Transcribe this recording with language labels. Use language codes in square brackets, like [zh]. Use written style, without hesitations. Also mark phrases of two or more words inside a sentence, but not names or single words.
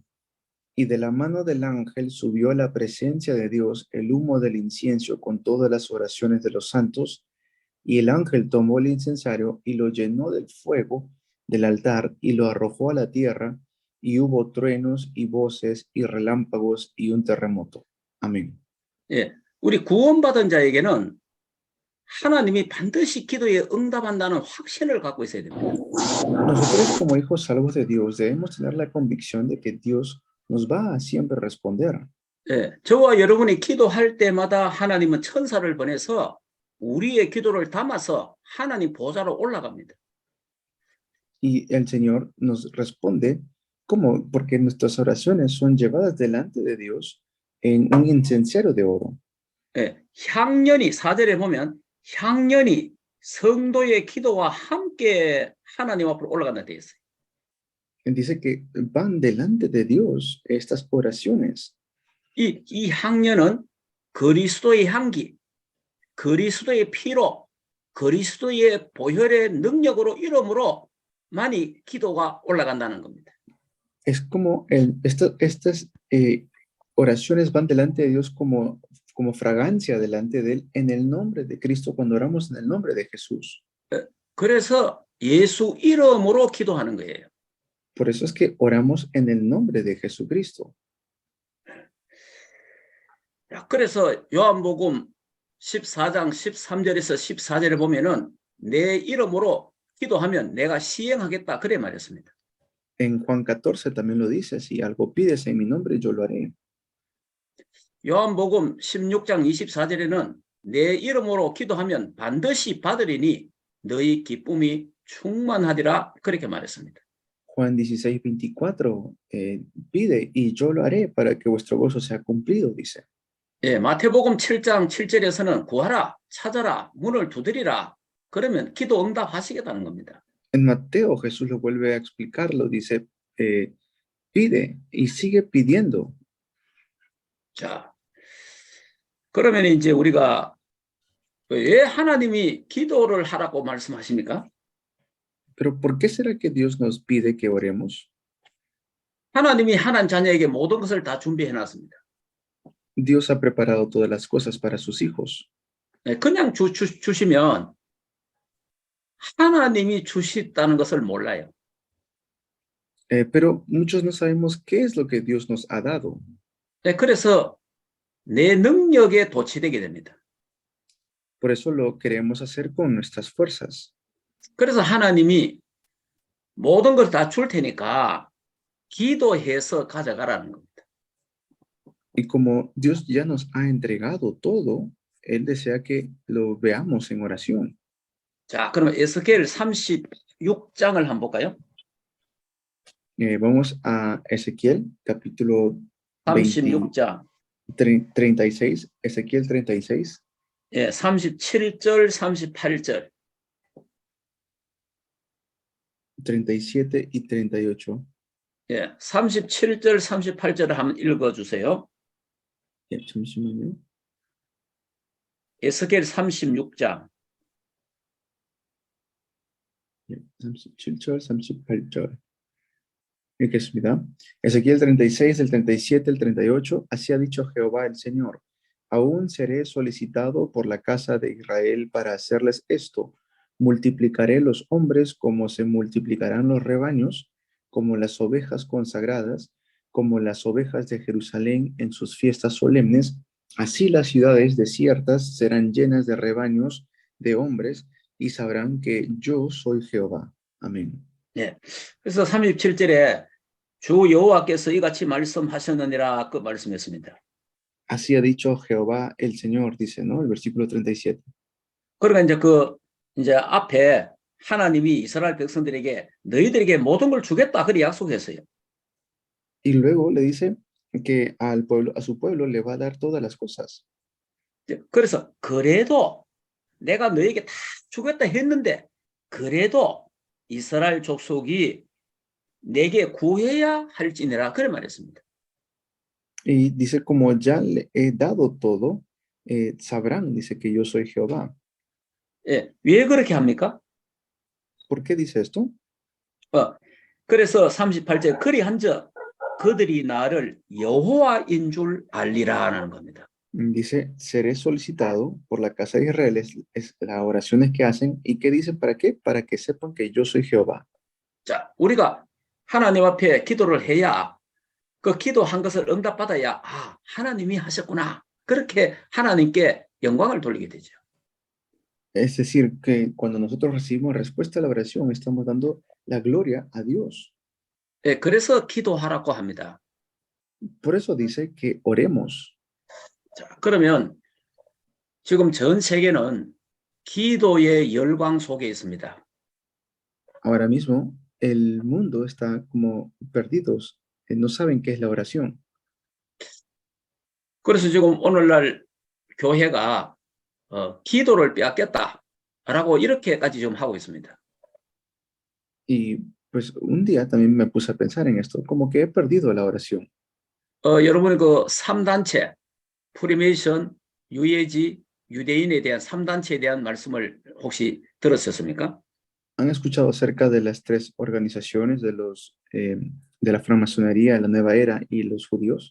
[es] Y de la mano del ángel subió a la presencia de Dios el humo del incienso con todas las oraciones de los santos, y el ángel tomó el incensario y lo llenó del fuego del altar y lo arrojó a la tierra, y hubo truenos y voces y relámpagos y un terremoto. Amén. [ko] 예, 우리 구원받은 자에게는 하나님이 반드시 기도에 응답한다는 확신을 갖고 있어야 됩니다. [es] Nosotros como hijos salvos de Dios debemos tener la convicción de que Dios nos va a siempre responder. [ko] 예, 저와 여러분이 기도할 때마다 하나님은 천사를 보내서 우리의 기도를 담아서 하나님 보좌로 올라갑니다. [es] Y el Señor nos responde, ¿cómo? Porque nuestras oraciones son llevadas delante de Dios en un incensario de oro. [ko] 예, 향년이 4절에 보면 향년이 성도의 기도와 함께 하나님 앞으로 올라간다 되어 있어요. [es] Dice que van delante de Dios estas oraciones. [ko] 이 향년은 그리스도의 향기, 그리스도의 피로, 그리스도의 보혈의 능력으로 이름으로 많이 기도가 올라간다는 겁니다. [es] Es como estas oraciones van delante de Dios como fragancia delante de Él en el nombre de Cristo cuando oramos en el nombre de Jesús. [ko] 그래서 예수 이름으로 기도하는 거예요. [es] Por eso es que oramos en el nombre de Jesucristo. [ko] 그래서 요한복음 14장 13절에서 14절에 보면은 내 이름으로 기도하면 내가 시행하겠다 그래 말했습니다. [es] En Juan 14 también lo dice, si algo pides en mi nombre, yo lo haré. [ko] 요한복음 16장 24절에는 내 이름으로 기도하면 반드시 받으리니 너희 기쁨이 충만하리라 그렇게 말했습니다. [es] Juan 16, 24, pide y yo lo haré para que vuestro gozo sea cumplido, dice. [ko] 예, 마태복음 7장 7절에서는 구하라, 찾아라, 문을 두드리라. 그러면 기도 응답하시겠다는 겁니다. [es] En Mateo Jesús lo vuelve a explicarlo, dice, pide y sigue pidiendo. [ko] 자, 그러면 이제 우리가 왜 하나님이 기도를 하라고 말씀하십니까? [es] Pero ¿por qué será que Dios nos pide que oremos? [ko] 하나님이 하나님 자녀에게 모든 것을 다 준비해 놨습니다. [es] Dios ha preparado todas las cosas para sus hijos. [ko] 그냥 주시면 하나님이 주셨다는 것을 몰라요. [es] Pero muchos no sabemos qué es lo que Dios nos ha dado. [ko] 그래서 내 능력에 도취되게 됩니다. [es] Por eso lo queremos hacer con nuestras fuerzas. [ko] 그래서 하나님이 모든 걸 다 줄 테니까 기도해서 가져가라는 겁니다. [es] Y como Dios ya nos ha entregado todo, Él desea que lo veamos en oración. [ko] 자, 그러면 에스겔 36장을 한번 볼까요? [es] Vamos a Ezequiel, capítulo [ko] 36장. [es] 36, Ezequiel 36, [ko] 예, 37절, 38절. [es] 37 y 38. [ko] 예, 37절, 38절을 한번 읽어주세요. 예, 잠시만요. 에스겔 36장. 예, 37절, 38절. 읽겠습니다. [es] Ezequiel 36, el 37, el 38. Así ha dicho Jehová el Señor. Aún seré solicitado por la casa de Israel para hacerles esto. Multiplicaré los hombres como se multiplicarán los rebaños, como las ovejas consagradas, como las ovejas de Jerusalén en sus fiestas solemnes. Así las ciudades desiertas serán llenas de rebaños de hombres y sabrán que yo soy Jehová. Amén. [ko] 예, 그래서 37절에 주 여호와께서 이같이 말씀하셨느니라 그 말씀했습니다. [es] Así ha dicho Jehová el Señor, dice, ¿no? El versículo 37. [ko] 그러니까 이제 앞에 하나님이 이스라엘 백성들에게 너희들에게 모든 걸 주겠다 그리 약속했어요. [es] Y luego le dice que al pueblo, a su pueblo le va a dar todas las cosas. [ko] 그래서 그래도 내가 너에게 다 주겠다 했는데 그래도 이스라엘 족속이 내게 구해야 할지니라 그래 말했습니다. [es] Y dice, como ya le he dado todo, sabrán, dice que yo soy Jehová. [ko] 예, 왜 그렇게 합니까? [es] ¿Por qué dice esto? [ko] 그래서 38절 그리한즉 그들이 나를 여호와인 줄 알리라는 겁니다. [es] Dice, seré solicitado por la casa de Israel, es las oraciones que hacen. ¿Y qué dicen? ¿Para qué? Para que sepan que yo soy Jehová. [ko] 자, 우리가 하나님 앞에 기도를 해야 그 기도한 것을 응답받아야 아, 하나님이 하셨구나. 그렇게 하나님께 영광을 돌리게 되죠. [es] Es decir, que cuando nosotros recibimos respuesta a la oración, estamos dando la gloria a Dios. [ko] 예, 그래서 기도하라고 합니다. [es] Por eso dice que oremos. [ko] 자, 그러면 지금 전 세계는 기도의 열광 속에 있습니다. [es] Ahora mismo, el mundo está como perdidos, no saben qué es la oración. [ko] 그래서 지금 오늘날 교회가 기도를 빼앗겼다라고 이렇게까지 좀 하고 있습니다. [es] Y pues un día también me puse a pensar en esto, como que he perdido la oración. [ko] 여러분이 그 3단체, 프리메이션, 유해지, 유대인에 대한 3단체에 대한 말씀을 혹시 들었었습니까? [es] ¿Han escuchado acerca de las tres organizaciones de la francmasonería, la nueva era y los judíos?